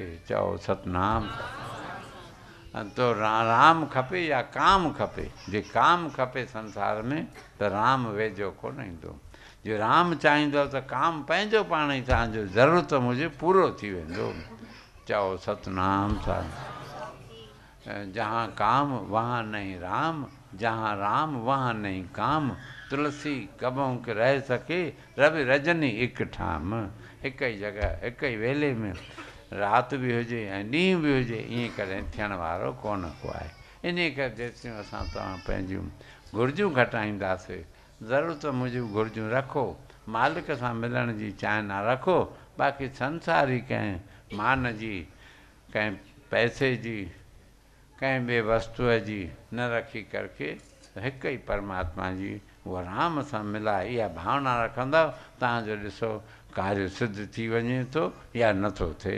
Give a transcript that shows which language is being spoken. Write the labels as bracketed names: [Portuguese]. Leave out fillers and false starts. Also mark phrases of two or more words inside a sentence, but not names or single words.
[Sindhi] चओ सतनाम। तो राम खपे या काम खपे। जे काम खपे संसार में त राम वेझो कोन ईंदो। जे राम चाहींदो त काम पंहिंजो पाण ई तव्हांजो ज़रूरत मूजिबि पूरो थी वेंदो। चओ सतनाम साहिब। [Hindi] जहाँ काम वहाँ नहीं राम, जहाँ राम वहाँ नहीं काम, तुलसी कबों के रह सके रवि रजनी हिकु ठाम। [Sindhi] हिक ई जॻह हिक ई वेले में राति बि हुजे ऐं ॾींहुं बि हुजे, ईअं कॾहिं थियण वारो कोन को आहे। इन करे जेसिताईं असां तव्हां पंहिंजूं घुर्जूं घटाईंदासीं, ज़रूरत मूजिबि घुर्जूं रखो, मालिक सां मिलण जी चाहीना रखो, बाक़ी संसारी कंहिं मान जी, कंहिं पैसे जी, कंहिं ॿिए वस्तुअ जी न रखी करके हिक ई परमात्मा जी उहा राम सां मिलाए इहा भावना रखंदव, तव्हांजो ॾिसो कार्य सिद्ध थी वञे थो या नथो थिए।